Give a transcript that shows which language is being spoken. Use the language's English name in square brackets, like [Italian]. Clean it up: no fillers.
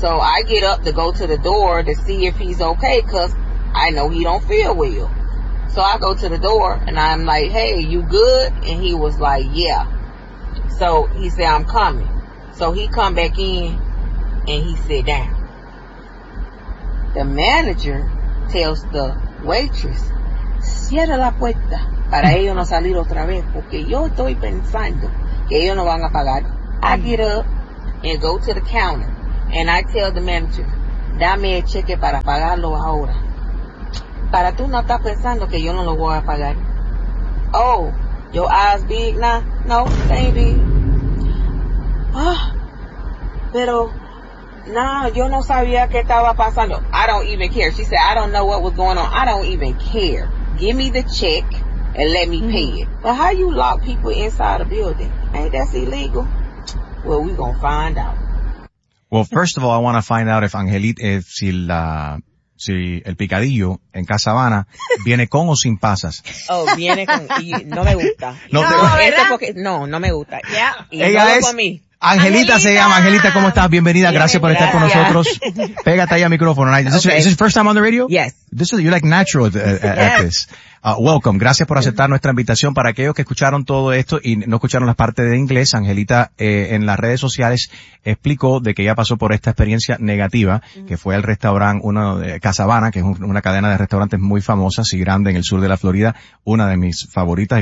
[English] So I get up to go to the door to see if he's okay, cause I know he don't feel well. So I go to the door and I'm like, hey, you good? And he was like, yeah. So he said, I'm coming. So he come back in and he sit down. The manager tells the waitress, [Spanish] cierra la puerta para ellos no salir otra vez porque yo estoy pensando que ellos no van a pagar. [English] I get up and go to the counter and I tell the manager, [Spanish] dame el cheque para pagarlo ahora. Para tú no estás pensando que yo no lo voy a pagar. [English] Oh, your eyes big? Nah, no, they ain't big. [Spanish] Ah, pero... Nah, yo no sabía que estaba pasando. [English] I don't even care. She said, I don't know what was going on. I don't even care. Give me the check and let me pay it. But how you lock people inside a building? Ain't that illegal? Well, we gonna find out. Well, first of all, I want to find out if Angelita, [Spanish] si el picadillo en Casabana viene con o sin pasas. Oh, viene con, y no me gusta. No me gusta. [English] Yeah. [Spanish] Ella es... Angelita se llama. Angelita, ¿cómo estás? Bienvenida. Gracias por estar con nosotros. Pégate ahí al micrófono. [English] Is this your first time on the radio? Yes. You're like natural at this. Welcome. [Spanish] Gracias por aceptar nuestra invitación. Para aquellos que escucharon todo esto y no escucharon la parte de inglés, Angelita en las redes sociales explicó de que ella pasó por esta experiencia negativa, que fue el restaurante Casabana, que es una cadena de restaurantes muy famosa y grande en el sur de la Florida, una de mis favoritas.